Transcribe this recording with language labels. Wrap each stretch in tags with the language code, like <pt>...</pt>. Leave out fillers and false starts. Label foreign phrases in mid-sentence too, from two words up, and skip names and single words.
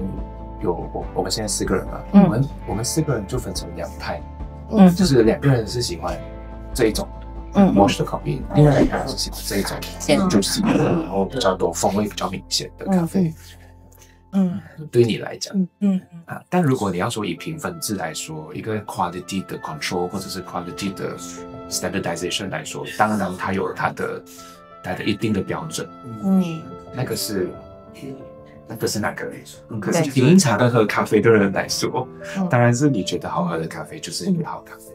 <zh>我們現在4個人嘛，我們4個人就分成2派，就是2個人是喜歡這一種，wash 的 coffee，另外2個人是喜歡這一種，juicy，然後比較多風味比較明顯的咖啡。對你來講，但如果你要說以評分制來說，一個 quality 的 control 或者是 quality 的 standardization 來說，當然它有它的一定的標準，那個是那個，可是平常的喝咖啡的人來說，當然是你覺得好喝的咖啡就是一杯好咖啡。</zh>